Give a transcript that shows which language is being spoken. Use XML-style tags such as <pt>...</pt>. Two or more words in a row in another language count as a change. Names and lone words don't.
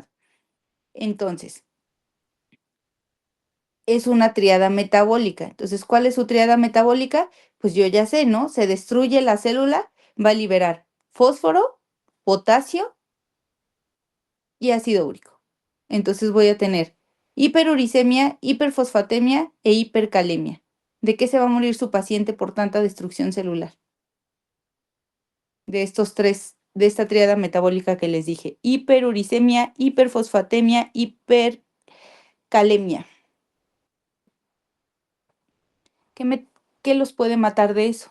<es>Entonces, es una triada metabólica. Entonces, ¿cuál es su triada metabólica? Pues yo ya sé, ¿no? Se destruye la célula, va a liberar fósforo, potasio y ácido úrico. Entonces voy a tener hiperuricemia, hiperfosfatemia e hipercalemia. ¿De qué se va a morir su paciente por tanta destrucción celular? De estos tres, de esta triada metabólica que les dije: hiperuricemia, hiperfosfatemia, hipercalemia. ¿Qué los puede matar de eso?</es>